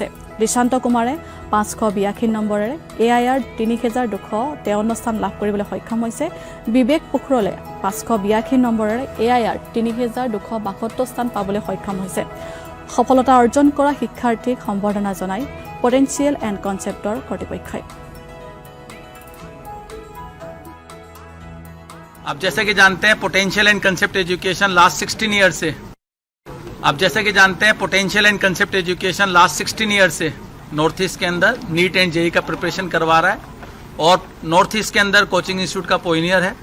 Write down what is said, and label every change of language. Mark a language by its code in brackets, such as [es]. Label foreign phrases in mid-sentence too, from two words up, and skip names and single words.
[as] ৰিশান্ত কুমাৰে 582 নম্বৰেৰে এআইআৰ 3253 স্থান লাভ কৰিবলৈ সক্ষম হৈছে। বিবেক পোখৰলে 582 নম্বৰেৰে এআইআৰ 3272 স্থান পাবলৈ সক্ষম হৈছে। সফলতা অৰ্জন কৰা শিক্ষাৰ্থীক সম্বৰ্ধনা জনাই পটেনচিয়েল এণ্ড কনচেপ্টৰ কৰ্তৃপক্ষই। [hi] अब जैसे कि जानते हैं पोटेंशियल एंड कंसेप्ट एजुकेशन [en] last 16 year [hi] से नॉर्थ ईस्ट के अंदर नीट एंड जेई का प्रिपरेशन करवा रहा है और नॉर्थ ईस्ट के अंदर [en] coaching institute [hi] का पोइनियर है।